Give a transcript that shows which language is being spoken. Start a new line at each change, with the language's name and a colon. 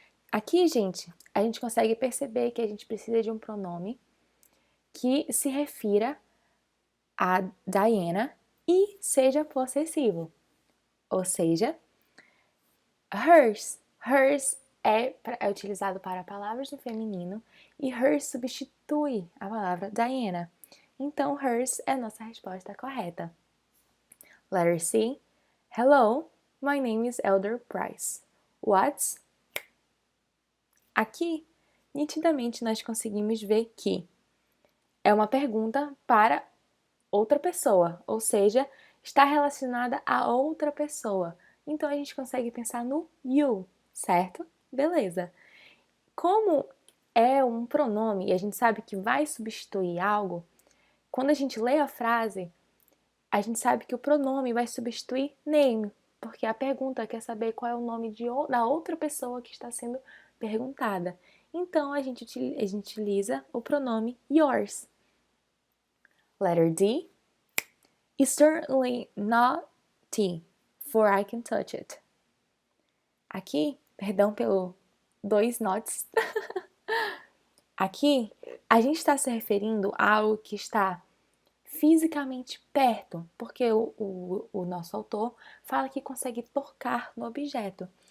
Portuguese: Aqui, gente, a gente consegue perceber que a gente precisa de um pronome que se refira a Diana e seja possessivo. Ou seja, hers. Hers é utilizado para palavras no feminino e hers substitui a palavra Diana. Então, hers é a nossa resposta correta.
English: Letter C. Hello, my name is Elder Price. What's?
Portuguese: Aqui, nitidamente, nós conseguimos ver que é uma pergunta para outra pessoa, ou seja, está relacionada a outra pessoa. Então, a gente consegue pensar no you, certo? Beleza. Como é um pronome e a gente sabe que vai substituir algo, quando a gente lê a frase, a gente sabe que o pronome vai substituir name, porque a pergunta quer saber qual é o nome da outra pessoa que está sendo perguntada. Então, a gente utiliza o pronome yours.
English: Letter D. It's certainly not tea, for I can touch it.
Portuguese: Aqui, perdão pelo dois nots. Aqui, a gente está se referindo a algo que está fisicamente perto, porque o nosso autor fala que consegue tocar no objeto.